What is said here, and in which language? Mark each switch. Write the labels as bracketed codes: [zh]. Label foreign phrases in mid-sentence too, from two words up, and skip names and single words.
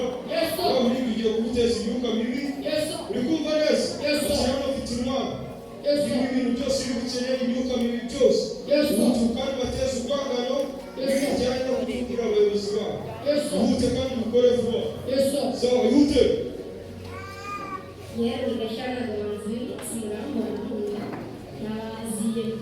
[en] Yes sir. [rw] Aho uri kugiye guteza imyuka mibi? [en] Yes sir. [rw] Uri kumva neza? [en] Yes sir. [rw] Cyangwa ufite intwaro? [en] Yes sir. [rw] Ibintu byose uri gukenera imyuka mibi byose. [en] Yes sir. [rw] Kandi bateza urwangano. [en] Yes sir. [rw] Bijyanye no kugira abayobozi babo. [en] Yes sir. [rw] Uhute kandi ukore vuba. [en] Yes sir. [rw] Sawa, uhute. Yeye nikashana na waziri singamu na ziye.